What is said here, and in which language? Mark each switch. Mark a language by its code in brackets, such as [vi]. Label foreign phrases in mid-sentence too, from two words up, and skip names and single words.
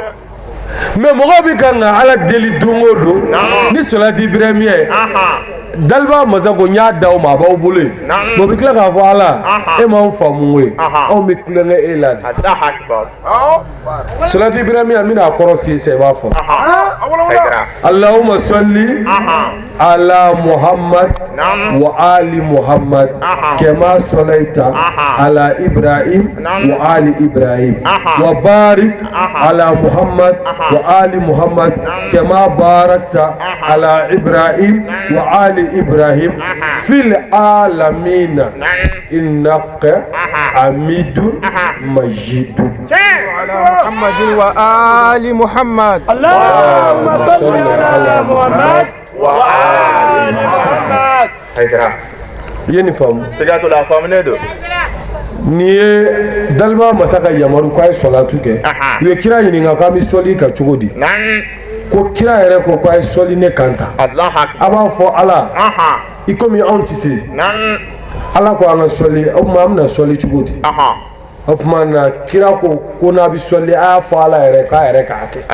[bm] mɛ mɔgɔw bɛ kan ka ala deli don o don ni sɔlatu ibrahimiya ye daliba masa ko n y'a da o ma a b'aw bolo yen o bɛ tila k'a fɔ ala e m'anw faamu koyi anw bɛ kulonkɛ e la de [ar] الله أكبر. [bm] sɔlatu ibrahimiya n bɛna a kɔrɔ f'i ye sisan i b'a fɔ Haidara. [ar] اللهم صل على محمد وآل محمد كما صليت على إبراهيم وآل إبراهيم وبارك على محمد وآل محمد كما باركت على إبراهيم وآل إبراهيم في العالمين إنك حميد مجيد محمد وآل محمد اللهم صل على محمد وآل محمد. [bm] Haidara. i ye nin faamu Sigadu la faamunen don. n'i ye daliba masa ka yamaru k'a ye sɔlatu kɛ u ye kira ɲininka k'an bɛ sɔli ka cogo di ko kira yɛrɛ ko k'a ye sɔli ne kan ta [ar] الله أكبر. [bm] a b'a fɔ ala i komi anw tɛ se ala ko an ka sɔli o tuma an bɛna sɔli cogo di o tuma na kira ko n'a bɛ sɔli a y'a fɔ ala yɛrɛ k'a yɛrɛ k'a kɛ